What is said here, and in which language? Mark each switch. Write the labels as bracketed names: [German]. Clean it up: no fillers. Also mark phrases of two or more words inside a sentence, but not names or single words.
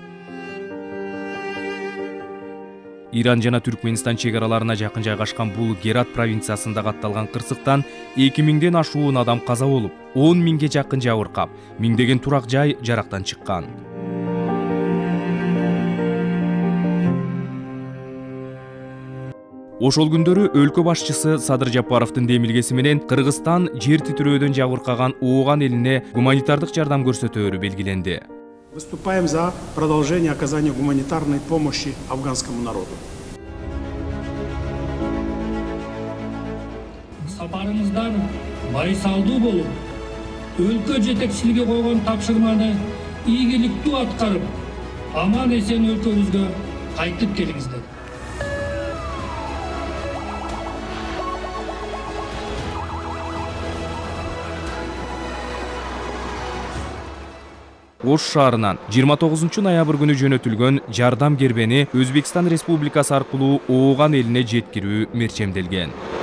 [Kyrgyz] Иран жана Түркменистан чегараларына жакын жайгашкан бул Герат провинциясында катталган кырсыктан 2000ден ашуун адам каза болуп, 10 миңге жакын жабыркап, миңдеген турак жай жарактан чыккан. Ошол күндөрү өлкө башчысы Садыр Жапаровдун демилгеси менен Кыргызстан жер титирөөдөн жабыркаган Ооган элине гуманитардык жардам көрсөтөөрү белгиленди. [Russian] Выступаем за продолжение оказания гуманитарной помощи афганскому народу. [Kyrgyz] Сапарымыздан байсалдуу болуп, өлкө жетекчилиги койгон тапшырманы ийгиликтүү аткарып, аман-эсен өлкөбүзгө кайтып келиңиздер. Ош шаарынан 29 ноябрь күнү жөнөтүлгөн жардам кербени Өзбекстан Республикасы аркылуу Ооган элине жеткирүү мерчемделген.